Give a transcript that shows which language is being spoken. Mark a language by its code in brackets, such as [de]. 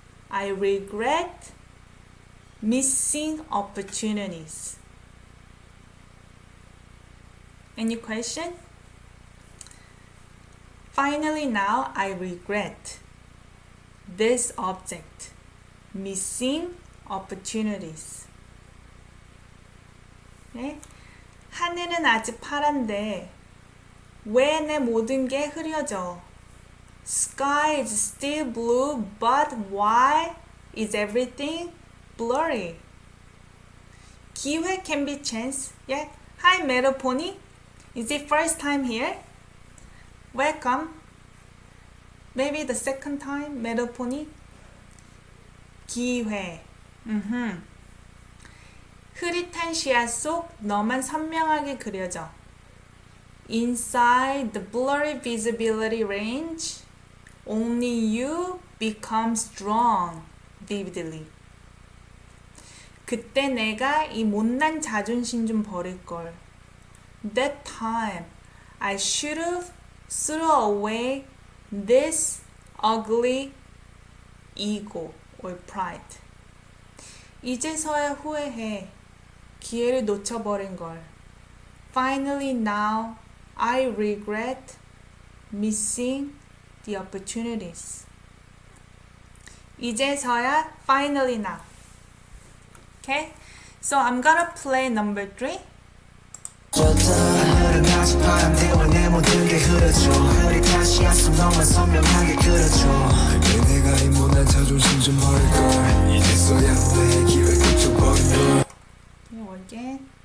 [en] I regret missing opportunities. Any question? Finally now, I regret this object. Missing opportunities. [ko] 네? 하늘은 아직 파란데 왜 내 모든 게 흐려져? [en] Sky is still blue, but why is everything blurry? 기회 can be chance. Yeah. Hi, Meadow Pony. Is it first time here? Welcome. Maybe the second time, Meadow Pony. [ko] 기회. 흐릿한 시야 속 너만 선명하게 그려져. [en] Inside the blurry visibility range, only you become strong vividly. [ko] 그때 내가 이 못난 자존심 좀 버릴걸. [en] That time, I should have threw away this ugly ego or pride. [ko] 이제서야 후회해. 기회를 놓쳐버린 걸. [en] Finally now, I regret missing the opportunities. 이제서야 finally now. Okay? So I'm gonna play number 3. [ko] 하늘은 아직 파란데 왜 내 모든 게 흐려져 흐릿한 시야 속 너만 선명하게 그려줘 그때 내가 이 못난 자존심 좀 버릴걸 이제서야 내 기회 붙잡버린 걸 [en] Again.